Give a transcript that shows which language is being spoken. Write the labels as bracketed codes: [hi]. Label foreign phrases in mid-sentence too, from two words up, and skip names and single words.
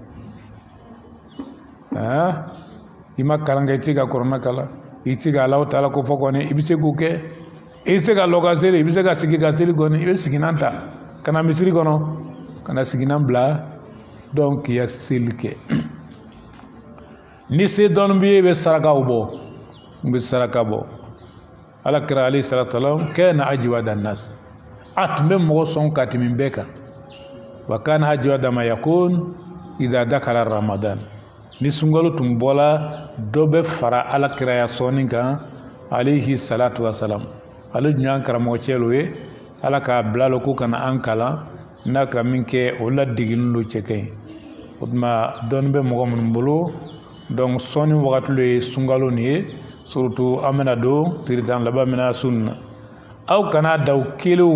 [bm] i ma kalan kɛ i tɛ se ka kuranɛ kalan i tɛ se ka Alahu Taala ko fɔ kɔni i bɛ se k'o kɛ i tɛ se ka lɔ ka seli i bɛ se ka sigi ka seli kɔni i bɛ siginan ta ka na misiri kɔnɔ ka na siginan bila donc k'i ya seli kɛ ni se dɔɔni b'i ye i bɛ sarakaw bɔ n bɛ saraka bɔ alakira [ar] عليه الصلاة والسلام كان أجود الناس [bm] a tun bɛ mɔgɔ sɔn ka tɛmɛ bɛɛ kan [ar] وكان أجود ما يكون إذا دخل رمضان [bm] ni sunkalo tun bɔla dɔ bɛ fara alakiraya sɔnni kan [ar] عليه الصلاة والسلام [bm] ale tun y'an karamɔgɔ cɛlo ye ala k'a bila lo ko kana an kalan n'a ka min kɛ o ladegenin lo cɛ ka ɲi o tuma dɔɔni bɛ mɔgɔ minnu bolo donc sɔnni wagati lo ye sunkalo nin ye surtout an bɛna don tile tan laban mina su nin na aw kana da aw kelenw